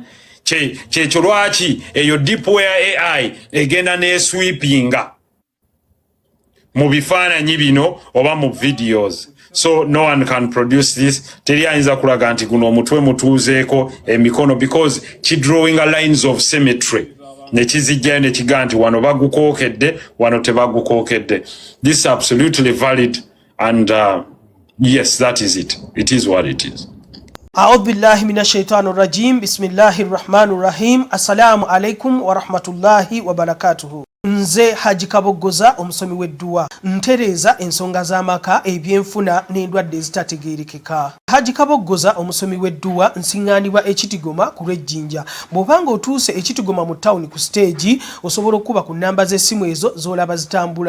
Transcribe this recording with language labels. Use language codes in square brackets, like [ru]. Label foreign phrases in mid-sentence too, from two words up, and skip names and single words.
[lg] Kyekyo lwaki eyo deepware AI egenda n'esweepinga mu bifaananyi bino oba mu videos. [en] So no one can produce this. [lg] Teri ayinza kulaga nti guno omutwe mutuuzeeko emikono because kidrawing [en] lines of symmetry. [lg] Nekizijjayo nekigaa nti wano bagukookedde wano tebagukookedde. [en] This is absolutely valid and yes, that is it. It is what it is. [ar] أعوذ بالله من الشيطان الرجيم. بسم الله الرحمن الرحيم. السلام عليكم ورحمة الله وبركاته. [lg] Nze Haji Kaboggoza omusomi w'edduwa ntereeza ensonga z'amaka ebyenfuna n'endwadde ezitategeerekeka. Haji Kaboggoza omusomi w'edduwa nsiŋŋaanibwa ekitigoma ku lw'ejjinja. Bw'obanga otuuse ekitigoma mu ttawuni ku stage osobola okuba ku nnamba z'essimu ezo z'olaba zitambula.